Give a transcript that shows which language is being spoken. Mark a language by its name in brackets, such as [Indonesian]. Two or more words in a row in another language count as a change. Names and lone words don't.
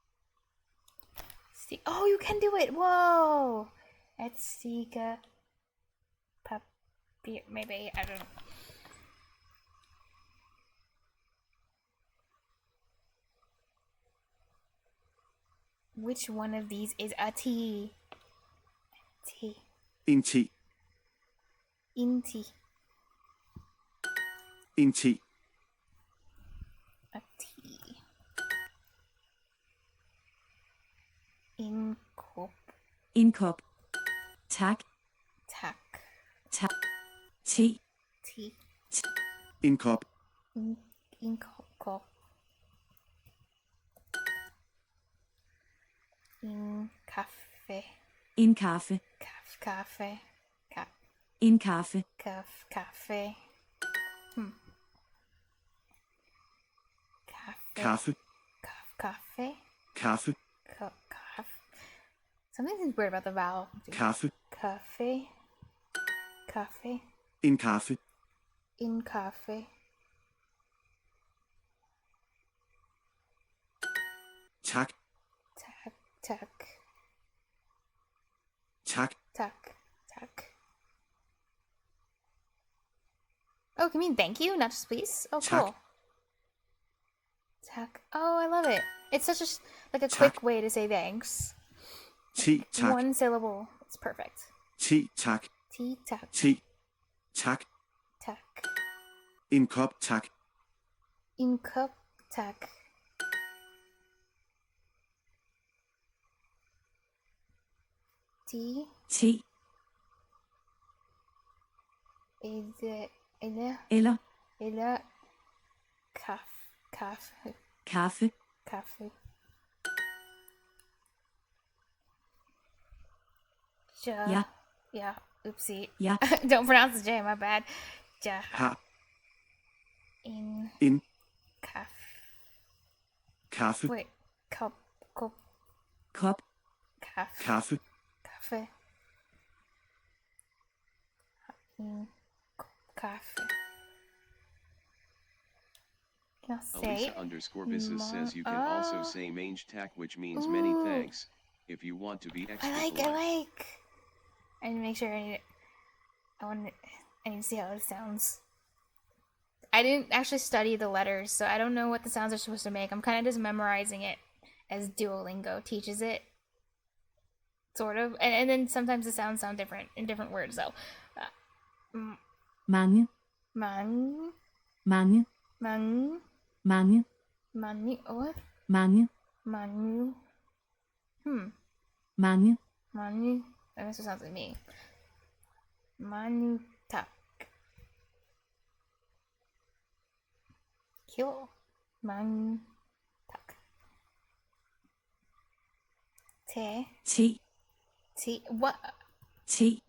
[English] Oh, you can do it! Whoa! [Danish] Et stiga papier. [English] Maybe, I don't know. Which one of these is a T? [Danish] T. En ti. Inti. En ti. A T. Inkop. En kop. Tak. Tak. Tak. Te. T. En kop. Inkop. In kaffe. En kaffe. Kaffe. En kaffe. Kaffe. Kaffe. Kaffe. Kaffe. [English] Something seems weird about the vowel. [Danish] Kaffe. Kaffe. En kaffe. In kaffe. Tak. Tak. [English] Oh, can you mean thank you, not just please? Oh, [Danish] Tak. [English] cool. Tak. Oh, I love it. It's such a [Danish] Tak. [English] quick way to say thanks. [Danish] Ti tak. [English] One syllable. It's perfect. [Danish] Ti tak. Ti tak. Ti. Tak. Tak. En kop tak. In kop tak. T. Te. Eller. Kaffe. Kaffe. Ja. [English] Yeah. Oopsie. [Danish] Ja. [English] Don't pronounce the J, my bad. [Danish] Ja. Har. In. En. Kaffe. Kaffe. Wait. Kop. Kop. Kaffe. Kaffe. Kaffe. In. Kaffe. [English] Can I say? Alisa_business says you can also say [Danish] mange tak, [English] which means many thanks, if you want to be extra polite. I like. I need to make sure I need to see how it sounds. I didn't actually study the letters, so I don't know what the sounds are supposed to make. I'm kind of just memorizing it as Duolingo teaches it. Sort of. And then sometimes the sounds sound different in different words, though. [Danish] Mange. Mange. Mange. Mange. Mange. Mange. What? Mange. Mange. Mange. Manu. [English] That's what sounds like me. [Danish] Manu tak. Cool. Manu tak. Te. Te. Te. What? Te.